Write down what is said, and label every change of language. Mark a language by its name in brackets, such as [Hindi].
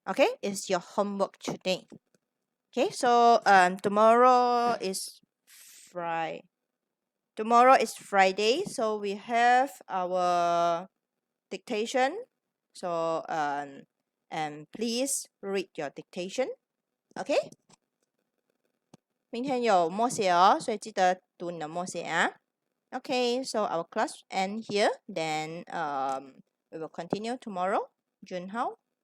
[English] Okay, is your homework today. Okay, so tomorrow is Friday. Tomorrow is Friday, so we have our dictation. So and please read your dictation. Okay. [Chinese] 明天有默写哦，所以记得读你的默写啊。 [English] Okay, so our class end here. Then we will continue tomorrow. Junhao.